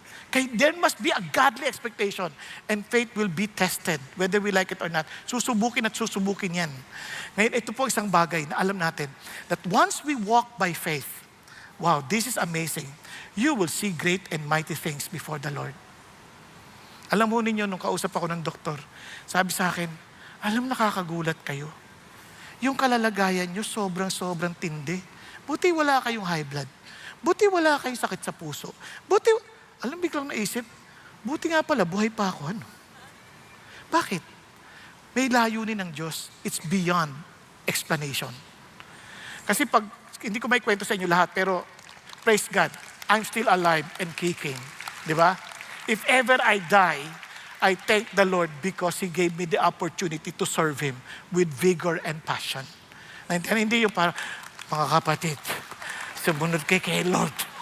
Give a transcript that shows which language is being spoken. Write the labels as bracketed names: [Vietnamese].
[English] Okay, there must be a godly expectation. And faith will be tested, whether we like it or not. [Filipino] Susubukin at susubukin yan. Ngayon, ito po isang bagay na alam natin, [English] that once we walk by faith, wow, this is amazing. You will see great and mighty things before the Lord. [Filipino] Alam mo ninyo, nung kausap ako ng doktor, sabi sa akin, alam, nakakagulat kayo. Yung kalalagayan nyo, sobrang tindi. Buti wala kayong high blood. Buti wala kayong sakit sa puso. Buti, alam, biglang naisip, buti nga pala, buhay pa ako. Ano? Bakit? May layunin ng Diyos. It's beyond explanation. [English] Kasi pag, hindi ko may kwento sa inyo lahat, pero [Filipino] praise God, I'm still alive and kicking. Di ba? [English] If ever I die, I thank the Lord because He gave me the opportunity to serve Him with vigor and passion. [Filipino] And hindi yung para, mga kapatid, sumunod kay Lord.